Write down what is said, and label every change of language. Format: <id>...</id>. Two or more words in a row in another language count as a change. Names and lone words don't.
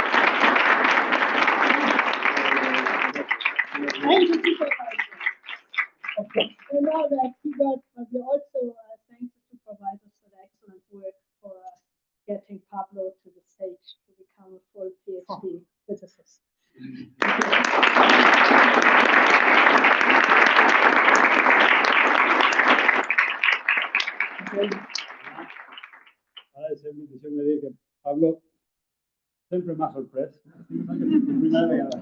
<en>Thank you, supervisor. Okay. So now that you got, but we also thank the supervisors for the excellent work for getting Pablo to the stage to become a full PhD physicist.</en> <ca>Ara deixeu-me dir que Pablo sempre m'ha sorprès. Primera vegada.</ca>